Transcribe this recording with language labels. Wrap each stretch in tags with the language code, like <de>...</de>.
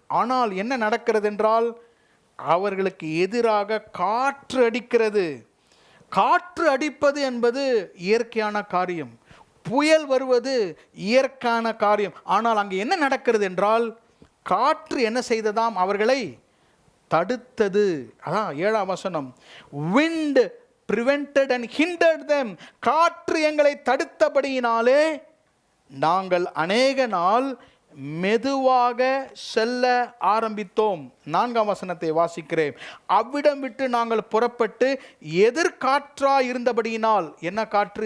<ta>ஆனால் என்ன நடக்கிறது என்றால், அவர்களுக்கு எதிராக காற்று அடிக்கிறது. காற்று அடிப்பது என்பது இயற்கையான காரியம், புயல் வருவது இயற்கையான காரியம். ஆனால் அங்கே என்ன நடக்கிறது என்றால், காற்று என்ன செய்ததாம்? அவர்களை தடுத்தது. அதான் 7ஆம் வசனம்.</ta> <en>wind prevented and hindered them.</en> <ta>காற்று எங்களை தடுத்தபடியினாலே நாங்கள் அநேக நாள் மெதுவாக செல்ல ஆரம்பித்தோம். 4ஆம் வசனத்தை வாசிக்கிறேன். அவ்விடம் விட்டு நாங்கள் புறப்பட்டு எதிர்காற்றாய் இருந்தபடியினால். என்ன காற்று?</ta>